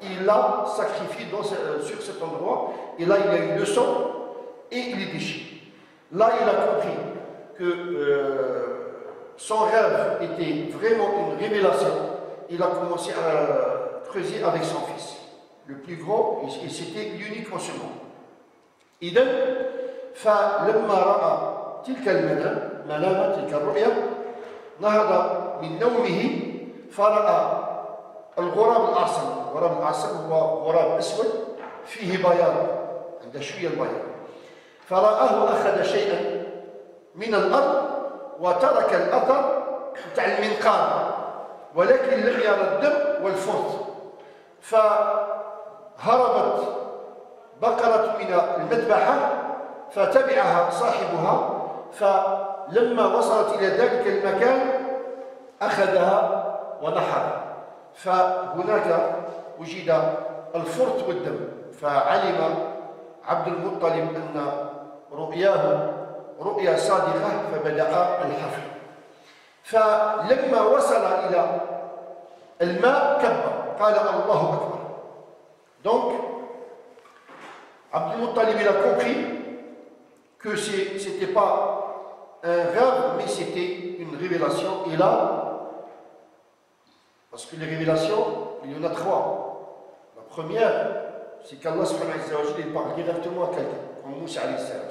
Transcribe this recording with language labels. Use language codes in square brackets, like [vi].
[fr] Il l'a sacrifié sur cet endroit et là il a eu le sang et les déchets. Là il a compris que son rêve était vraiment une révélation. Il a commencé à creuser avec son fils. Le plus grand, et c'était l'unique en ce monde. [ar] إذن فلما رأى تلك المنام تلك الرؤيا نهض من نومه فرأى الغراب الأعصم. الغراب الأعصم هو غراب أسود فيه بياض، عنده شوية البياض. فرآه أخذ شيئا من الأرض وترك الأثر تاع المنقار ولكن لم يرى الدم والفرط. فهربت بقرة من المذبحة فتبعها صاحبها، فلما وصلت إلى ذلك المكان أخذها ونحرها، فهناك وجد الفرط والدم. فعلم عبد المطلب أن رؤياه رؤيا صادقة فبدأ الحفر. فلما وصل إلى الماء كبر قال الله أكبر. [fr] Donc Abd al-Muttalib il a compris que ce n'était pas un rêve mais c'était une révélation. Et là, parce que les révélations il y en a trois. La première c'est qu'Allah il parle directement à quelqu'un comme Moussa alayhi salam.